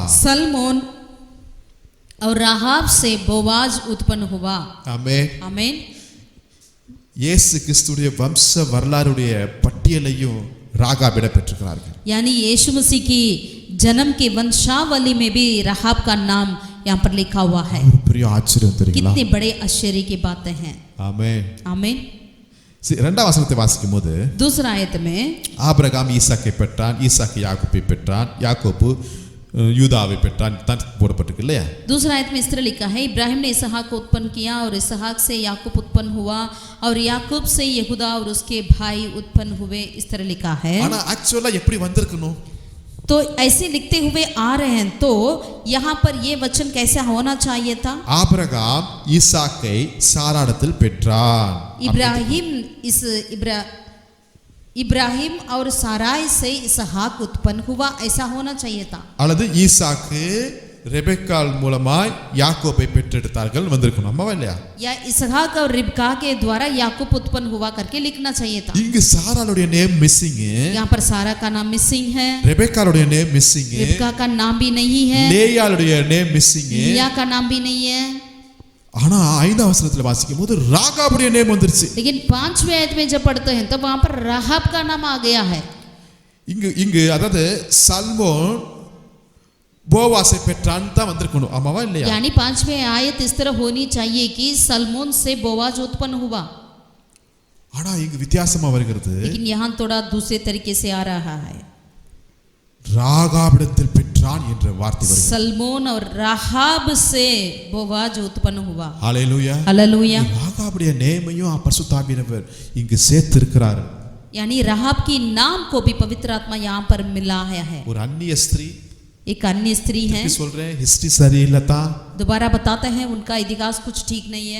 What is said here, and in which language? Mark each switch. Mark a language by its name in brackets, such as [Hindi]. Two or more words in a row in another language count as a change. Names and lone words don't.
[Hindi] सलमोन और राहाब से बोवाज उत्पन्न हुआ। [Tamil] ஆமென்। [Hindi] आमीन। [Tamil] இயேசு கிறிஸ்துடைய வம்ச வரலாறுடைய பட்டியலையும் ராகாபிடம் பெற்றிருக்கிறார்கள்। [Hindi] यानी यीशु मसीह की जन्म की वंशावली में भी राहाब का नाम यहाँ पर लिखा हुआ है। [Tamil] ஒரு பெரிய ஆச்சரியம் தெரியுங்களா? [Hindi] कितने बड़े आश्चर्य की बातें हैं। [Tamil] ஆமென்। [Hindi] आमीन। [Tamil] இரண்டாம் வசனத்தை வாசிக்கும்போது [Hindi] दूसरा आयत में [Tamil] ஆபிரகாம் ஈசாக்கை பெற்றான், ஈசாக்கு யாக்கோபை பெற்றான், யாக்கோபு யூதாவை பெற்றான் தான் போடப்பட்டிருக்கு இல்லையா? [Hindi] दूसरा आयत में इस तरह लिखा है, इब्राहिम ने इसहाक को उत्पन्न किया और इसहाक से याकूब उत्पन्न हुआ और याकूब से यहूदा और उसके भाई उत्पन्न हुए। इस तरह लिखा है। [Tamil] ஆனா ஆக்சுவலா எப்படி வந்திருக்கணும்? [Hindi] तो ऐसे लिखते हुए आ रहे हैं, तो यहाँ पर ये वचन कैसा होना चाहिए था? [Tamil] ஆபிரகாம் ஈசாக்கை சாராடத்தில் பெற்றான்। [Hindi] इब्राहिम और साराई से इसहाक उत्पन्न हुआ, ऐसा होना चाहिए था। [Tamil] அல்லது ஈசாக்கு ரெபெக்காள் மூலமாய் யாக்கோபை பெற்றெடுத்தார்கள் வந்திருக்கணும் அம்மாவா இல்லையா? [Hindi] या इसहाक और रिबका के द्वारा याकूब उत्पन्न हुआ करके लिखना चाहिए था। [Tamil] இங்கு சாராளுடைய [English] name missing, [Hindi] यहाँ पर सारा का नाम मिसिंग है, [Tamil] ரெபெக்காளுடைய [English] name missing, [Hindi] रिबका का नाम भी नहीं है, [Tamil] லேயாளுடைய [English] name missing. [Hindi] लिया का नाम भी नहीं है। [Tamil] ஆனா 5ஆம் வசனத்துல வாசிக்கும் போது ராகாபுடைய நேம் வந்துருச்சு. [Hindi] लेकिन 5वें आयत में जब पढ़ते हैं तो वहां पर राहाब का नाम आ गया है। [Tamil] இங்கு அதாவது சல்மோன் போவாசை பெற்றான் தான் வந்திருக்கணும் அம்மாவா இல்லையா? [Hindi] यानी 5वें आयत इस तरह होनी चाहिए कि सलमोन से बोवाज उत्पन्न हुआ। [Tamil] ஆனா இங்கு வித்தியாசமா வருகிறது, [Hindi] लेकिन यहाँ थोड़ा दूसरे तरीके से आ रहा है। [Tamil] ராகாபிடத்தில் பெற்றான் என்ற வார்த்தை வருகிறது. [Hindi] सलमोन और राहाब से बोवाज उत्पन्न हुआ। [Tamil] ஹalleluya. [Hindi] हालेलुया। [Tamil] ராகாபுடைய நேமையும் பரிசுத்தாவியானவர் இங்கு சேர்த்து இருக்கிறார். [Hindi] यानी राहाब की नाम को भी पवित्र आत्मा यहाँ पर मिला है। [Tamil] ஒரு அந்நிய ஸ்திரீ, [Hindi] एक अन्य स्त्री है, [Tamil] சொல்றேன் ஹிஸ்டரி சரியில்லதா, [Hindi] दोबारा बताते हैं उनका इतिहास कुछ ठीक नहीं है,